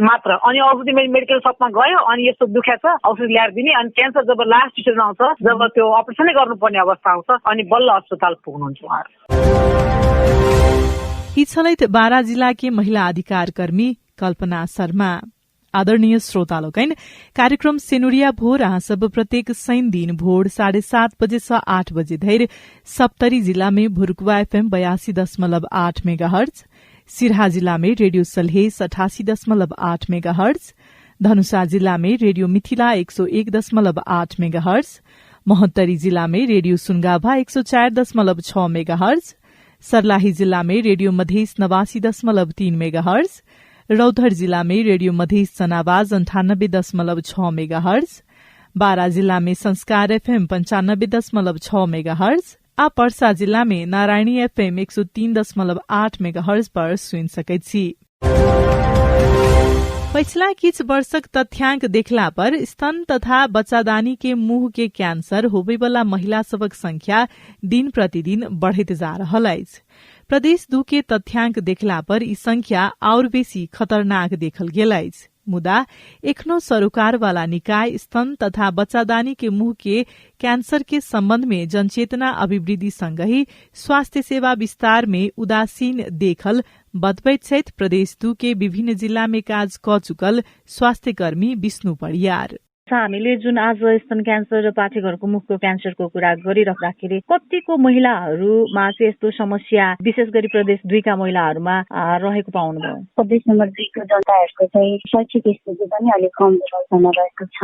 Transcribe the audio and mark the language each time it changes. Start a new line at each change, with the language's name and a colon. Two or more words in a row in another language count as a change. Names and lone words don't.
Nepali: मात्र अनि औषधि
English: medical shopमा
Nepali: गयो अनि यस्तो दुख्या छ औषधि ल्याएर दिने अनि क्यान्सर जब
English: last stageमा
Nepali: आउँछ, जब त्यो अपरेसनै गर्नुपर्ने अवस्था आउँछ अनि बल्ल अस्पताल पुग्नुहुन्छ उहाँहरू।
Maithili: हिछलैत बारा जिला के महिला अधिकार कर्मी कल्पना शर्मा। आदरणीय श्रोतालोकन, कार्यक्रम सेनुरिया भोर सब प्रत्येक शनि दिन भोर 7:30 बजे से 8 बजे धैर सप्तरी जिला में भुरुकुवा FM 82.8 मेगाहर्ज, सिरहा जिला में रेडियो सलहेस 88.8 मेगाहर्ज, धनुषा जिला में रेडियो मिथिला 101.8 मेगाहर्ज, महोत्तरी जिला में रेडियो सुनगाभा 104.6 मेगाहर्ज, सर्लाही जिला में रेडियो मधेस 89.3 मेगाहर्ज, रौतहट जिला में रेडियो मधेस जनावाज 98.6 मेगाहर्ज, बारा जिला में संस्कार FM 95.6 मेगाहर्ज, आ पर्सा जिला में नारायणी FM 103.8 मेगाहर्ज पर सुन सकैत छी। पिछला किछ वर्षक तथ्यांक देखला पर स्तन तथा बच्चादानी के मुंह के कैंसर होबेवाला महिला सबक संख्या दिन प्रतिदिन बढ़त जा रहल अछि। प्रदेश 2 के तथ्यांक देखला पर ई संख्या और बेसी खतरनाक देखल गेल अछि। मुदा एखनो सरोकार वाला निकाय स्तन तथा बच्चादानी के मुंह के कैंसर के संबंध में जनचेतना अभिवृद्धि संगही स्वास्थ्य सेवा विस्तार में उदासीन देखल बतबैत छथि प्रदेश 2 के विभिन्न जिला में काज क चुकल स्वास्थ्य कर्मी विष्णु परियार।
Nepali: हामीले जुन आज स्तन क्यान्सर र पाठेघरको मुखको क्यान्सरको कुरा गरिराख्दाखेरि कतिको महिलाहरूमा चाहिँ यस्तो समस्या विशेष गरी प्रदेश 2 का महिलाहरूमा रहेको पाउनुभयो? प्रदेश नम्बर 2 को जनताहरूको चाहिँ शैक्षिक स्थिति पनि अलिक कमजोर अवस्थामा रहेको छ।